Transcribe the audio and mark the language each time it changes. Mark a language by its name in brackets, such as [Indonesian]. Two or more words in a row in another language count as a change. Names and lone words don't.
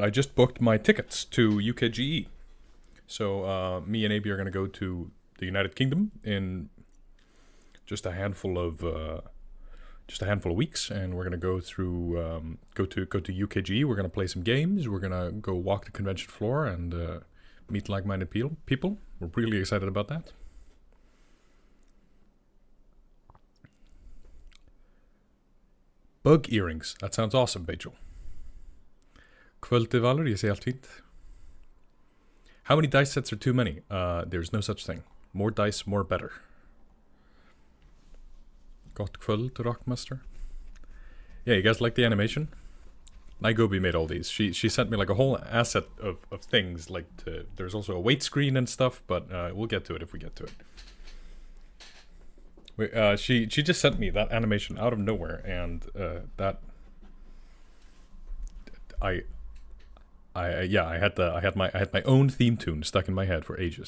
[English] I just booked my tickets to UKGE. So me and Abby are going to go to the United Kingdom in just a handful of weeks, and we're going to go through go to UKGE. We're going to play some games. We're going to go walk the convention floor and meet like-minded people. We're really excited about that. Bug earrings. That sounds awesome, Bajel. [Icelandic] Kvöldi Valur, ég sé allt fínt. [English] How many dice sets are too many? There's no such thing. More dice, more better. [Icelandic] Gott kvöld, Rockmaster. [English] Yeah, you guys like the animation? Naigobi made all these. She sent me like a whole asset of things. There's also a weight screen and stuff, but we'll get to it if we get to it. She just sent me that animation out of nowhere, and I had my own theme tune stuck in my head for ages.